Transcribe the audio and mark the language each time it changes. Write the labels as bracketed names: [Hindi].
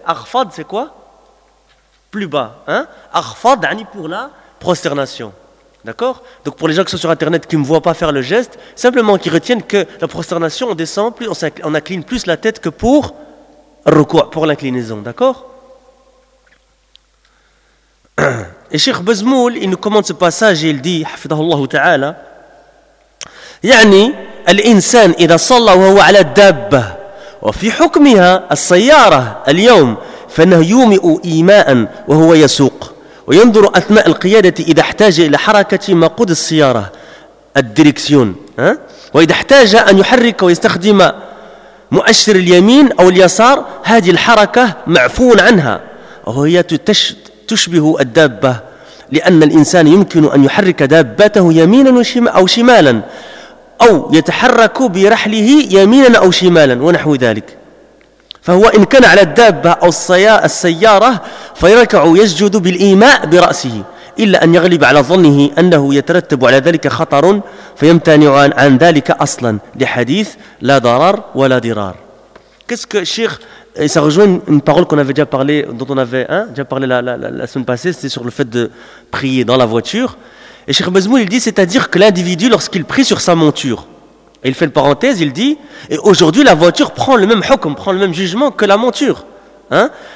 [French] Arfad, c'est quoi? Plus bas. Hein? Arfad, ani pour la prosternation. D'accord? Donc pour les gens qui sont sur Internet, qui ne me voient pas faire le geste, simplement qu'ils retiennent que la prosternation, on descend, plus, on incline plus la tête que pour le recours, pour l'inclinaison. D'accord? Et Cheikh Bezmoul, il nous commente ce passage et il dit, [Arabic] Hafidahullah ta'ala, يعني الإنسان إذا صلى وهو على الدابة وفي حكمها السيارة اليوم فإنه يومئ إيماء وهو يسوق وينظر أثناء القيادة إذا احتاج إلى حركة مقود السيارة الدريكسيون وإذا احتاج أن يحرك ويستخدم مؤشر اليمين أو اليسار هذه الحركة معفون عنها وهي تشبه الدابة لأن الإنسان يمكن أن يحرك دابته يمينا أو شمالا أو يتحرك برحله يمينا أو شمالا ونحو ذلك فهو إن كان على الدابة أو السيارة فيركع يسجد بالإيماء برأسه إلا أن يغلب على ظنه أنه يترتب على ذلك خطر فيمتنع عن ذلك أصلا لحديث لا ضرر ولا ضرار. [French] Qu'est-ce que Cheikh, il s'est rejoint une parole qu'on avait déjà parlé, dont on avait, hein, déjà parlé la semaine passée, c'était sur le fait de prier dans la voiture. Et Cheikh Bezmoul, il dit, c'est-à-dire que l'individu, lorsqu'il prie sur sa monture, il fait une parenthèse, il dit, et aujourd'hui, la voiture prend le même hukm, prend le même jugement que la monture. Hein?